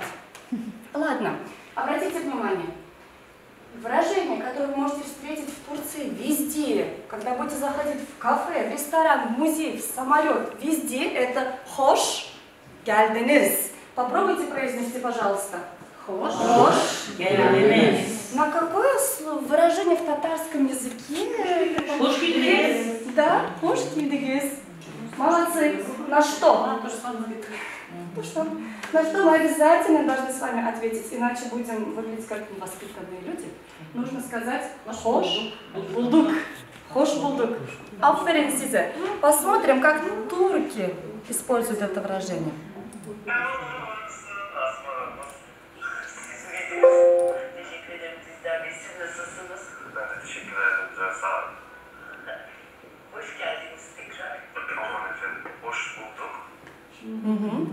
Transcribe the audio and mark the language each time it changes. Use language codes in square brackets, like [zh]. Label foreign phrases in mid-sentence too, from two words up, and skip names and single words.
[ru] Ладно, обратите внимание. Выражение, которое вы можете встретить в Турции везде, когда будете заходить в кафе, в ресторан, в музей, в самолет, везде это [tr] hoş geldiniz. [ru] Попробуйте произнести, пожалуйста. [tr] Hoş geldiniz. [ru] На какое выражение в татарском языке? [tr] Hoş geldiniz. Да, hoş geldiniz. [ru] Молодцы. На что? На что мы обязательно должны с вами ответить, иначе будем выглядеть как невоспитанные люди. Нужно сказать [tr] hoş bulduk. Hoş bulduk. Aferin size. [ru] Посмотрим, как турки используют это выражение. Угу.